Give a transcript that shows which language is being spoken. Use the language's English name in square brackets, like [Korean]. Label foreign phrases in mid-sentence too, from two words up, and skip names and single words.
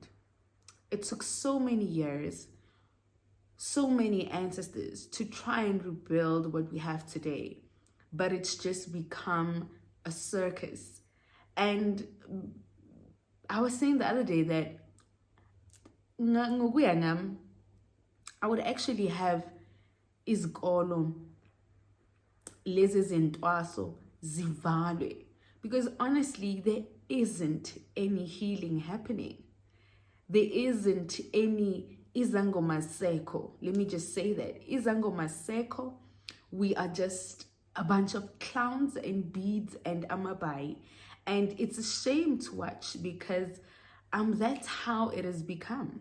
[English] It took so many years, so many ancestors to try and rebuild what we have today, but it's just become a circus. And I was saying the other day that I would actually have [Zulu] izikolo lezi zintwaso zivalwe, [English] because honestly there isn't any healing happening. There isn't any [Zulu] izangoma seko. [English] Let me just say that [Zulu] izangoma seko. [English] We are just a bunch of clowns and beads and amabai, and it's a shame to watch, because that's how it has become.